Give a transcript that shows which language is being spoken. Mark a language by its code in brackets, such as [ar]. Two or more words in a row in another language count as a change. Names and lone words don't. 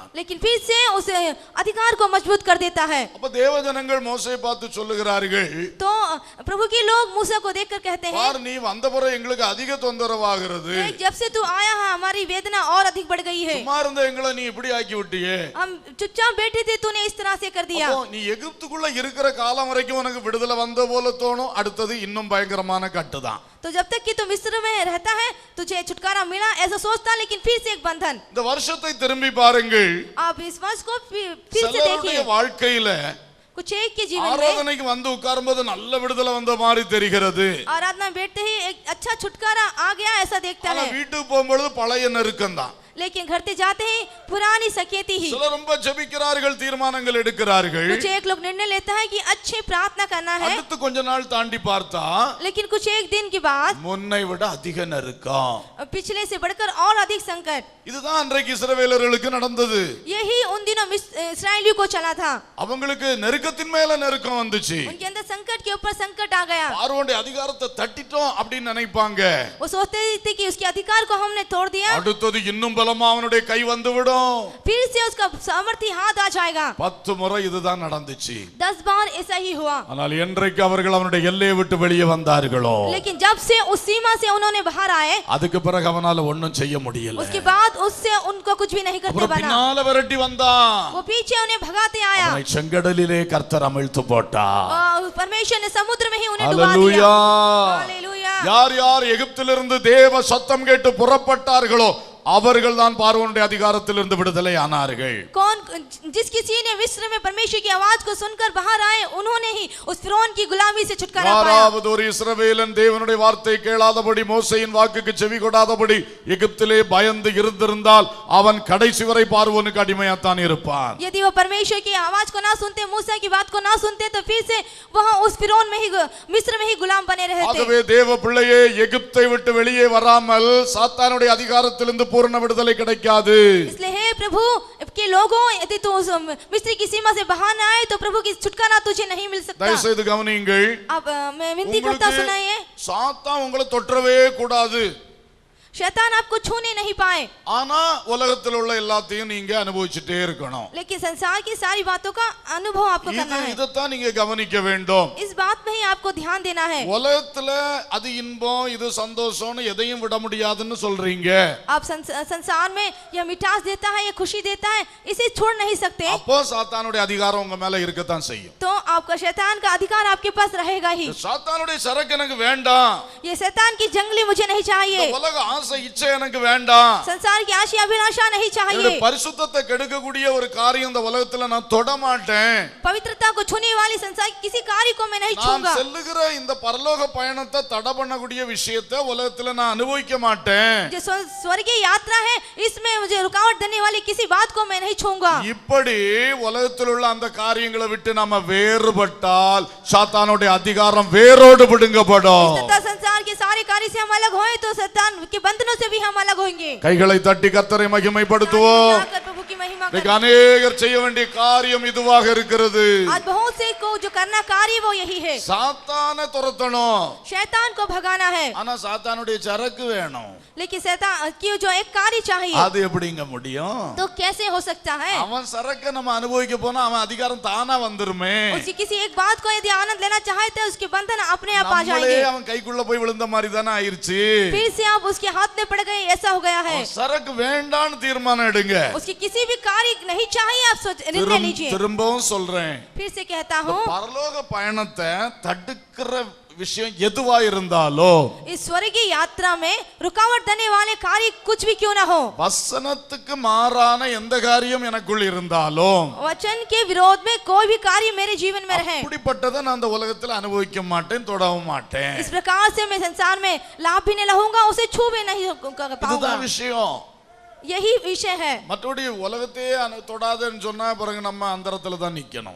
[hi] लेकिन फिर से उस अधिकार को मजबूत कर देता है। [ta] அப்ப தேவஜனங்கள் மோசேயை பார்த்து சொல்லுகிறார்கள், [hi] तो प्रभु के लोग मूसा को देखकर कहते हैं, [ta] பார் நீ வந்த பிறகு எங்களுக்கு அதிக தொந்தரவாகிறது. [hi] जब से तू आया है हमारी वेदना और अधिक बढ़ गई है। [ta] சும்மா இருந்த எங்களை நீ இப்படி ஆக்கி விட்டியே. [hi] हम चुपचाप बैठे थे, तूने इस तरह से कर दिया। [ta] அப்போ நீ எகிப்துக்குள்ள இருக்கிற காலம் வரைக்கும் உனக்கு விடுதலை வந்த போல தோணும், அடுத்தது இன்னும் பயங்கரமான கட்டுதான். [hi] तो जब तक कि तू मिस्र में रहता है तुझे छुटकारा मिला ऐसा सोचता, लेकिन फिर से एक बंधन। [ta] இந்த வருஷத்தை திரும்பி பாருங்கள். [hi] आप इस वर्ष को फिर से [ta] சிலருடைய [hi] देखिए। [ta] வாழ்க்கையில [hi] कुछ एक के जीवन में [ta] ஆராதனைக்கு வந்து உட்காரும்போது நல்ல விடுதலை வந்த மாதிரி தெரிகிறது. [hi] आराधना में बैठते ही एक अच्छा छुटकारा आ गया ऐसा देखता [ta] ஆனா [hi] है, [ta] வீட்டுக்கு போகும்பொழுது பழைய நெருக்கம் தான். [hi] लेकिन घर से जाते ही पुरानी सकेती ही। [ta] சிலர் ரொம்ப ஜெபிக்கிறார்கள், தீர்மானங்கள் எடுக்கிறார்கள். [hi] कुछ एक लोग निर्णय लेता है कि अच्छे प्रार्थना करना है, [ta] அடுத்து கொஞ்ச நாள் தாண்டி பார்த்தா [hi] लेकिन कुछ एक दिन के बाद [ta] முன்னை விட அதிக நெருக்கம். [hi] पिछले से बढ़कर और अधिक संकट। [ta] இதுதான் அன்றைக்கு இஸ்ரவேலர்களுக்கு நடந்தது. [hi] यही उन दिनों इस्राएलियों को चला था। [ta] அவங்களுக்கு நெருக்கத்தின் மேல நெருக்கம் வந்துச்சு. [hi] उनके अंदर संकट के ऊपर संकट आ गया। [ta] பார்வோனுடைய அதிகாரத்தை தட்டிட்டோம் அப்படின்னு நினைப்பாங்க. [hi] वो सोचते थे कि उसके अधिकार को हमने तोड़ दिया, [ta] அடுத்தது இன்னும் பலமா அவனுடைய கை வந்து விடும். [hi] फिर से उसका सामर्थ्य हाथ आ जाएगा। [ta] 10 முறை இதுதான் நடந்துச்சு. [hi] 10 बार ऐसा ही हुआ। [ta] ஆனால் என்றைக்கு அவர்கள் அவனுடைய எல்லையை விட்டு வெளியே வந்தார்களோ, [hi] लेकिन जब से उस सीमा से उन्होंने बाहर आए, [ta] அதுக்கு பிறகு அவனால ஒண்ணும் செய்ய முடியல. [hi] उसके बाद उससे उनको कुछ भी नहीं करते [ta] அப்புறம் [hi] बना। [ta] பின்னால விரட்டி வந்தான். [hi] वो पीछे उन्हें भगाते आया [ta] அவனை செங்கடலிலே கர்த்தர் அமிழ்த்து போட்டார். [hi] और परमेश्वर ने समुद्र में ही उन्हें डुबा दिया। [ta] அல்லேலூயா. [hi] हालेलुया। [ta] யார் யார் எகிப்திலிருந்து தேவ சத்தம் கேட்டு புறப்பட்டார்களோ அவர்கள் தான் பார்வோனுடைய அதிகாரத்திலிருந்து விடுதலை ஆனார்கள். [hi] कौन जिस किसी ने मिस्र में परमेश्वर की आवाज को सुनकर बाहर आए, उन्होंने ही उस फिरौन की गुलामी से छुटकारा पाया। [ta] யாராவது ஒரு இஸ்ரவேலன் தேவனுடைய வார்த்தை கேளாதபடி, மோசேயின் வாக்குக்கு செவி கொடாதபடி எகிப்திலே பயந்து இருந்திருந்தால் அவன் கடைசி வரை பார்வோனுக்கு அடிமையாத்தான் இருப்பான். [hi] यदि वो परमेश्वर की आवाज को ना सुनते, मूसा की बात को ना सुनते, तो फिर से वह उस फिरौन में ही मिस्र में ही गुलाम बने रहते। [ta] ஆகவே தேவ பிள்ளையே, எகிப்தை விட்டு வெளியே வராமல் சாத்தானுடைய அதிகாரத்திலிருந்து பூரண விடுதலை கிடைக்காது. [hi] इसलिए हे प्रभु के लोगों, यदि तू मिस्र की सीमा से बाहर न आए तो प्रभु की छुटकारा तुझे नहीं मिल सकता। [ta] தயவு செய்து கவனியுங்கள். [hi] अब मैं विनती करता सुनाइए, [ta] சாத்தான் உங்களை தொற்றவே கூடாது. [hi] शैतान आपको छूने नहीं पाए, [ta] ஆனா உலகத்தில் உள்ள எல்லாத்தையும் நீங்க அனுபவிச்சுட்டே இருக்கணும். [hi] लेकिन संसार की सारी बातों का अनुभव आपको करना है। [ta] இதைத்தான் நீங்க கவனிக்க வேண்டும். [hi] इस बात में ही आपको ध्यान देना है। [ta] உலகத்துல அது இன்பம் இது சந்தோஷம்னு எதையும் விட முடியாதுன்னு சொல்றீங்க. [hi] आप संसार में यह मिठास देता है, यह खुशी देता है, इसे छोड़ नहीं सकते। [ta] அப்போ சாத்தானுடைய அதிகாரம் உங்க மேல இருக்கத்தான் செய்யும். [hi] तो आपका शैतान का अधिकार आपके पास रहेगा ही। [ta] சாத்தானுடைய சரக்கு எனக்கு வேண்டாம், [hi] ये शैतान की जंगली मुझे नहीं चाहिए, [ta] உலக ஆசை இச்சை எனக்கு வேண்டாம், [hi] संसार की आशा अभिलाषा नहीं चाहिए, [ta] பரிசுத்தத்தை கெடுக்கக்கூடிய ஒரு காரியம் இந்த உலகத்துல நான் தொட மாட்டேன், [hi] पवित्रता को छूने वाली संसार की किसी कार्य को मैं नहीं [ta] நான் [hi] छूंगा, [ta] செல்லுகிற இந்த பரலோக பயணத்தை தடை பண்ணக்கூடிய விஷயத்தை உலகத்துல நான் அனுபவிக்க மாட்டேன், [hi] जो स्वर्गीय यात्रा है इसमें मुझे रुकावट देने वाली किसी बात को मैं नहीं छूंगा। [ta] இப்படி உலகத்தில் உள்ள அந்த காரியங்களை விட்டு நாம வேறுபட்டால் சாத்தானுடைய அதிகாரம் வேரோடு பிடுங்கப்படும். [hi] संसार के सारे कार्य से हम अलग होए तो शैतान के बंधनों से भी हम अलग होंगे। [ta] கைகளை தட்டி கர்த்தரை மகிமைப்படுத்துவோம். [hi] प्रभु की महिमा [ta] இன்னைக்கு அநேகர் செய்ய வேண்டிய காரியம் இதுவாக இருக்கிறது. [hi] आज बहुत से को जो करना कार्य वो यही है, [ta] சாத்தானை துரத்தணும், [hi] शैतान को भगाना है, [ta] ஆனா சாத்தானுடைய சரக்கு வேணும். [hi] लेकिन शैतान की जो एक कार्य चाहिए [ta] அது எப்படிங்க முடியும்? [hi] तो कैसे हो सकता है? [ta] அவன் சரக்கு நம்ம அனுபவிக்க போனா அவன் அதிகாரம் தானா வந்துருமே. [hi] उसकी किसी एक बात को यदि आनंद लेना चाहे तो उसके बंधन अपने आप आ [ta] நம்மளே [hi] जाएंगे, [ta] அவன் கைக்குள்ள போய் விழுந்த மாதிரி தானே ஆயிருச்சு. [hi] फिर से आप उसके हाथ में पड़ गए, ऐसा हो गया है। [ta] சரக்கு வேண்டான்னு தீர்மானம் எடுங்க. [hi] उसकी किसी भी कार्य नहीं चाहिए, आप निर्णय लीजिए। [ta] திரும்பவும் சொல்றேன், [hi] फिर से कहता हूँ, [ta] பரலோக பயணத்தை தடுக்கிற விஷயம் எதுவா இருந்தாலோ, [hi] इस स्वर्गीय यात्रा में रुकावट देने वाले कार्य कुछ भी क्यों ना हो, [ta] வசனத்துக்கு மாறான எந்த காரியம் எனக்குள் இருந்தாலும் [hi] वचन के विरोध में कोई भी कार्य मेरे जीवन में रहे, [ta] அப்படிப்பட்டதை நான் அந்த உலகத்துல அனுபவிக்க மாட்டேன், தொடவும் மாட்டேன். [hi] इस प्रकार से मैं संसार में लाभ भी नहीं रहूंगा, उसे छू भी नहीं पाऊंगा। [ta] இதுதான் விஷயம். [hi] यही विषय है। [ta] மற்றபடி உலகத்தையே தொடாதேன்னு சொன்னா பிறகு நம்ம அந்தரத்துல தான் நிக்கணும்.